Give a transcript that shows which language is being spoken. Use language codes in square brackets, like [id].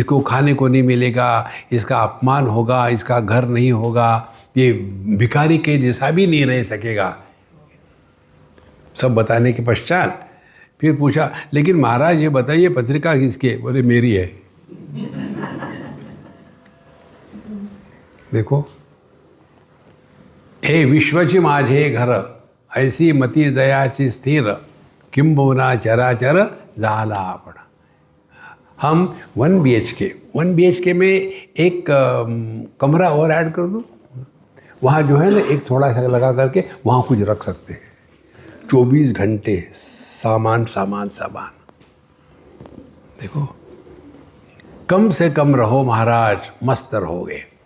[hi] इसको खाने को नहीं मिलेगा, इसका अपमान होगा, इसका घर नहीं होगा, ये भिखारी के जैसा भी नहीं रह सकेगा। सब बताने के पश्चात फिर पूछा, लेकिन महाराज ये बताइए पत्रिका किसकी है? बोले मेरी है। [mr] देखो, हे विश्वची माझे घर, ऐसी मती दयाची स्थिर, किंबहुना चराचर झाला आपण। [hi] हम 1 BHK में एक कमरा और ऐड कर दूँ, वहाँ जो है ना एक थोड़ा सा लगा करके वहाँ कुछ रख सकते हैं। 24 घंटे सामान सामान सामान। देखो, कम से कम रहो महाराज, मस्त रहोगे।